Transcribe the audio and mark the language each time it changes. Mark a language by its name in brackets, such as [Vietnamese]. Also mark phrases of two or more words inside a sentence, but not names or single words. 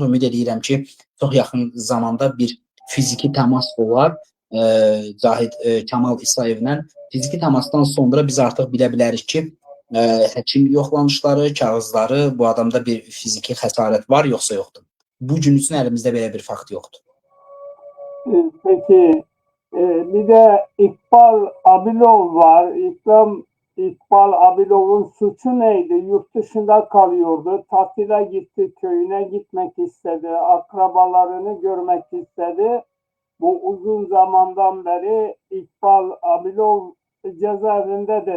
[Azerbaijani] Ümid edirəm ki, çox yaxın zamanda bir fiziki təmas olar Cahid Kamal İsayevlə. Fiziki təmasdan sonra biz artıq bilə bilərik ki, həkim yoxlanışları, kağızları, bu adamda bir fiziki xəsarət var, yoxsa yoxdur. Bu gün üçün əlimizdə belə bir fakt yoxdur. [Turkish] Peki, bir de İkbal Abilov var. İkbal Abilov'un suçu neydi? Yurt dışında kalıyordu. Tatile gitti, köyüne gitmek istedi. Akrabalarını görmek istedi. Bu uzun zamandan beri İkbal Abilov cezaevindedir.